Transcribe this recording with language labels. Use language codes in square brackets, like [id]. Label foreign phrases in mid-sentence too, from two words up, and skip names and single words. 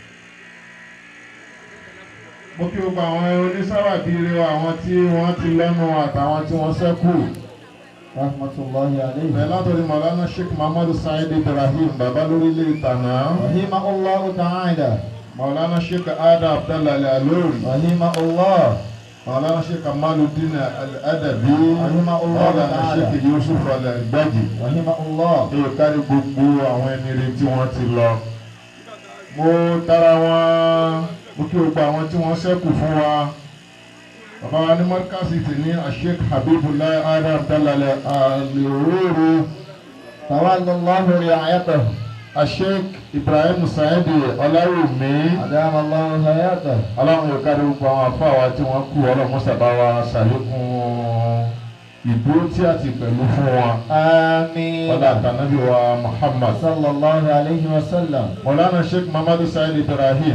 [yo] mo kí gbogbo àwọn onísábàbí ire àwọn tí wọ́n ti lẹ́nu àtàwọn tí wọ́n ṣẹ́kù. [ar] رحمة الله عليه. [yo] bẹ́ẹ̀ látọ̀rí Maulana Sheikh Muhammadu Said Ibrahim bàbá lórílẹ̀ ìtànà. [ar] رحمه الله تعالى. [yo] Maulana Sheikh Adam Abdallah Al-Alori. [ar] رحمه الله. [yo] Maulana Sheikh Kamaluddin Al-Adabi. [ar] رحمه الله تعالى. [yo] Maulana Sheikh Yusuf Al-Gbaji. [ar] رحمه الله. [yo] èyí kárí gbogbo àwọn ẹni rẹ̀ tí wọ́n ti lọ. mo tara wọn mo kí gbogbo àwọn tí wọ́n ṣẹ́kù fún wa. bàbá wa ní mọ́kàsí ti ní Sheikh Habibullah Adam Abdallah Al-Alori. [ar] تولى الله رعايته. [yo] Sheikh Ibrahim Saidi Ọláwùmí. [ar] أدام الله حياته. [yo] Ọlọ́run yóò kárí gbogbo àwọn afáwa tí wọ́n kú ọlọ́mọ́sàbá wa ṣàlékún ìdúró tí a ti pẹ̀lú fún wọn. àmín. ọ̀dà àtànábì wa Muhammad. [ar] صلى الله عليه وسلم. [yo] Mọ̀lánà Sheikh Muhammadu Said Ibrahim.